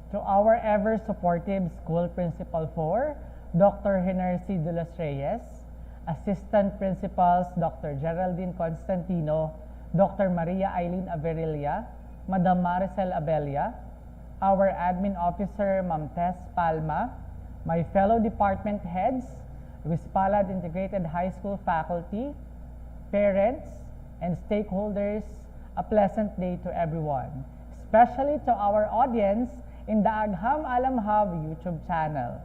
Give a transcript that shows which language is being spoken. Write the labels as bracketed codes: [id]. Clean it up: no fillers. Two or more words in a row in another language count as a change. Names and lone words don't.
[en] our ever-supportive School Principal 4, Dr. Henercy de los Reyes, Assistant Principals Dr. Geraldine Constantino, Dr. Maria Eileen Averilla, Madam Maricel Abella, our Admin Officer, Ma'am Tess Palma, my fellow department heads, Luis Palad Integrated High School faculty, parents, and stakeholders, a pleasant day to everyone, especially to our audience in the Agham Alamhaw YouTube channel.